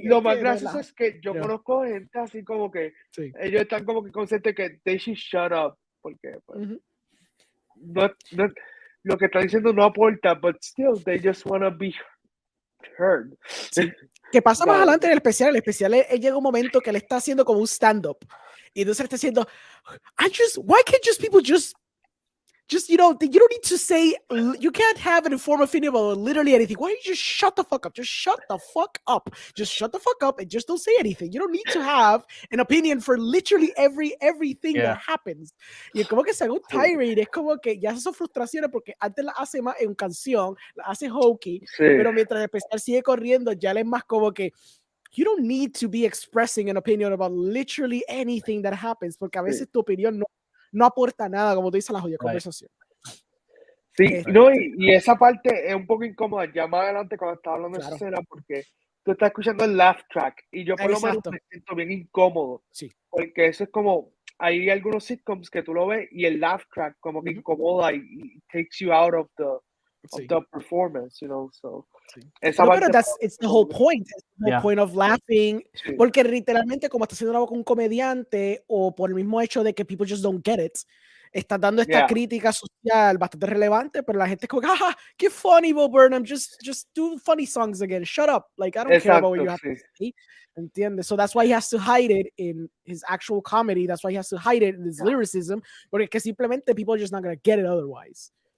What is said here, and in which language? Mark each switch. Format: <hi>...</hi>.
<es>Y lo más gracioso es que yo conozco gente así como que ellos están como que conscientes que</es> <en>they should shut up,</en> <es>porque pues, no, lo que están diciendo no aporta,</es> <en>but still they just want to be heard.</en> <es>Sí. Que pasa más adelante en el especial. El especial él llega un momento que él está haciendo como un stand-up. Y entonces él está diciendo,</es> <en>why can't people just, you don't need to say, you can't have an informed opinion about literally anything. Why don't you just shut the fuck up? Just shut the fuck up. Just shut the fuck up and just don't say anything. You don't need to have an opinion for literally everything that happens.</en> <es>Y es como que se haga un tirade, es como que ya son frustraciones porque antes la hace más en canción, la hace hokey, pero mientras el especial sigue corriendo, ya él es más como que</es> <en>you don't need to be expressing an opinion about literally anything that happens,</en> <es>porque a veces tu opinión no aporta nada, como tú dices, a la jodida conversación. Sí, no, y esa parte es un poco incómoda, ya más adelante cuando estaba hablando de esa escena, porque tú estás escuchando el laugh track, y yo por lo menos me siento bien incómodo, Sí. porque eso es como, hay algunos sitcoms que tú lo ves, y el laugh track como que incomoda y</es> <en>takes you out of the performance, you know, so.</en> <es>Sí. Esa No, parte pero</es> <en>it's the whole point. It's the whole point of laughing.</en> <es>Sí. Porque literalmente, como estás haciendo algo con un comediante, o por el mismo hecho de que</es> <en>people just don't get it,</en> <es>estás dando esta crítica social bastante relevante, pero la gente es como, ¡ah, qué funny, Bo Burnham!</es> <en>Just do funny songs again. Shut up. Like, I don't care about what you have to say.</en> <es>¿Entiendes?</es> <en>So that's why he has to hide it in his actual comedy. That's why he has to hide it in his lyricism.</en> <es>Porque que simplemente</es> <en>people are just not going to get it</en> <es>otherwise.</es>